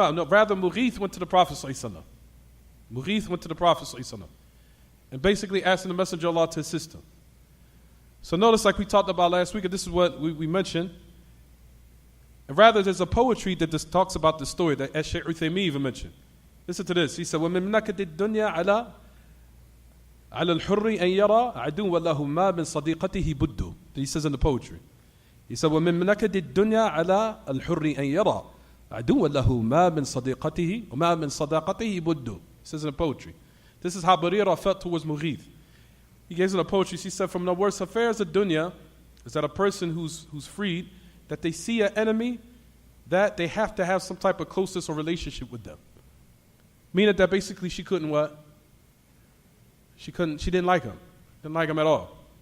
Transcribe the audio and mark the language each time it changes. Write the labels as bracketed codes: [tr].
[en] Rather Mughith went to the Prophet ﷺ. Mughith went to the Prophet ﷺ and basically asking the Messenger of Allah to assist him. So notice, like we talked about last week, and this is what we mentioned. And rather, there's a poetry that just talks about the story that Shaykh Uthaymeen even mentioned. Listen to this. He said, [ar] وَمِن نَكَدِ الدُّنْيَا عَلَى الْحُرِّ أَنْ يَرَى عَدُوًّا لَهُ مَا مِنْ صَدِيقَتِهِ بُدُّ. [en] He says in the poetry. He said, [ar] وَمِن نَكَدِ الدُّنْيا عَلَى الْحُرِّ أَنْ يَرَى عَدُوًّا لَهُ مَا مِنْ صَدِيقَتِهِ وَمَا مِنْ صَدَاقَتِهِ بُدُّ. [en] He says in the poetry. This is how Barira felt towards Mughith. He gives in the poetry, she said, from the worst affairs of dunya is that a person who's freed, that they see an enemy, that they have to have some type of closeness or relationship with them. Meaning that basically she couldn't what? She didn't like him. Didn't like him at all.